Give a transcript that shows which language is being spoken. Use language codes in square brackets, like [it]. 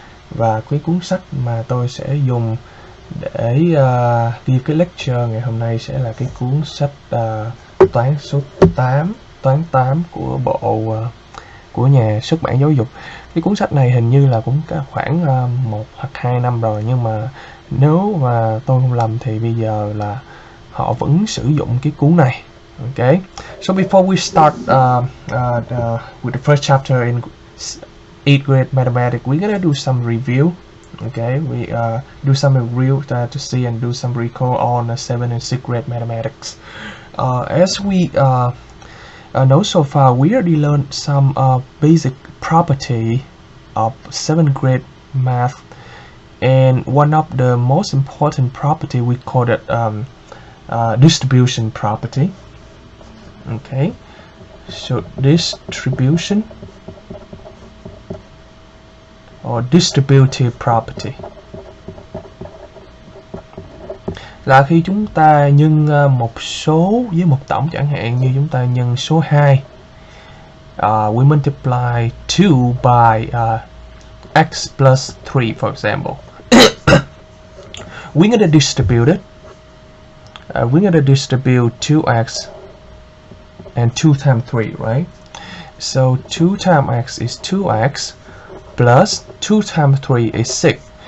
[vi] Và cái cuốn sách mà tôi sẽ dùng để ghi cái [en] lecture [vi] ngày hôm nay sẽ là cái cuốn sách toán số 8, toán 8 của bộ của nhà xuất bản giáo dục. Cái cuốn sách này hình như là cũng khoảng 1 hoặc 2 năm rồi, nhưng mà nếu mà tôi không lầm thì bây giờ là họ vẫn sử dụng cái cuốn này. [en] Okay, so before we start with the first chapter in 8th grade mathematics, we're gonna do some review. Okay, we do some review to see and do some recall on 7th and 6th grade mathematics. As we know so far, we already learned some basic property of 7th grade math, and one of the most important property we call it distribution property. Okay, so distribution or distributive property [vi] là khi chúng ta nhân một số với một tổng, chẳng hạn như chúng ta nhân số 2, [en] we multiply 2 by x plus 3, for example. We're going to distribute it. We're going to distribute 2x and 2 times 3, right? So 2 times x is 2x plus 2 times 3 is 6.